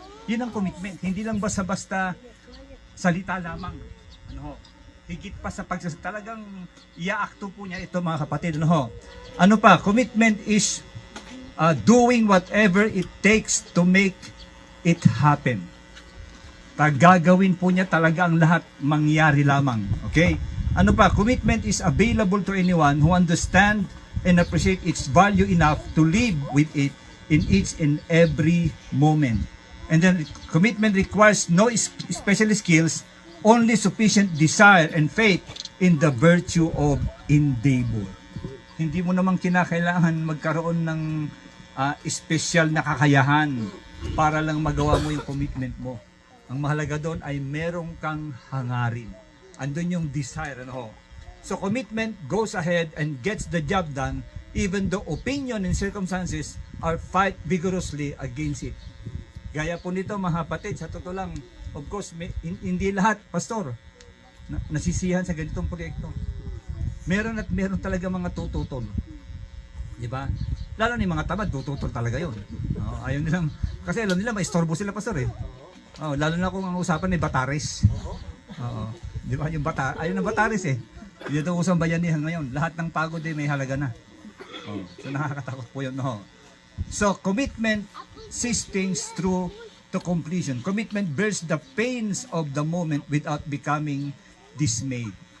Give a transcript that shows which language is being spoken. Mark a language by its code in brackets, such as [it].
[tl] Yun ang commitment. Hindi lang basta-basta salita lamang. Ano? Higit pa sa talagang iaakto po niya ito, mga kapatid. Ano pa? [en] Commitment is doing whatever it takes to make it happen. [tl] Gagawin po niya talaga ang lahat, mangyari lamang. Okay? Ano pa? [en] Commitment is available to anyone who understand and appreciate its value enough to live with it in each and every moment. And then commitment requires no special skills, only sufficient desire and faith in the virtue of endeavor. [tl] Hindi mo naman kinakailangan magkaroon ng special na kakayahan para lang magawa mo yung commitment mo. Ang mahalaga doon ay merong kang hangarin. Andun yung desire. [en] So commitment goes ahead and gets the job done even though opinion and circumstances are fight vigorously against it. [tl] Gaya po nito, mga kapatid, sa totoo lang, of course, hindi lahat, pastor, nasisiyahan sa ganitong proyekto. Meron at meron talaga mga tututol. Di ba? Lalo na yung mga tamad, tututol talaga yun. Ayaw nilang, kasi alam nila, maistorbo sila, pastor eh. Lalo na kung ang usapan ay Batares. Di ba? Yung ayaw ng Batares eh. Dito usang bayanihan ngayon. Lahat ng pagod eh, may halaga na. So nakakatakot po yun. [en] So commitment sees things through to completion. Commitment bears the pains of the moment without becoming dismayed.